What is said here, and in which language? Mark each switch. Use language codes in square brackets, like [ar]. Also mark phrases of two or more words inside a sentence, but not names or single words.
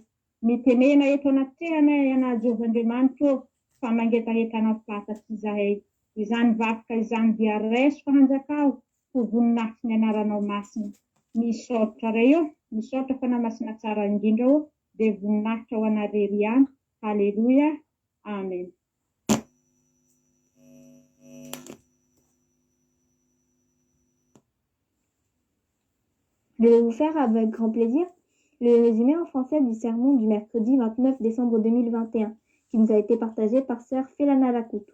[mg] Mitenena eto anatrehanay ianao Jehovan-Andriamanitra fa mangetahetanao fantatry izahay. Izany vakoka izany dia raiso fahanjakao ho voninahitry ny anaranao masina. Misaotra reo, misaotra fanahy masina tsara indrindra ao, dia voninahitra ho anarery ihany. Alléluia. Amen. [fr] Je vais vous faire avec grand plaisir le résumé en français du sermon du mercredi 29 décembre 2021 qui nous a été partagé par sœur Félana Lacoupe.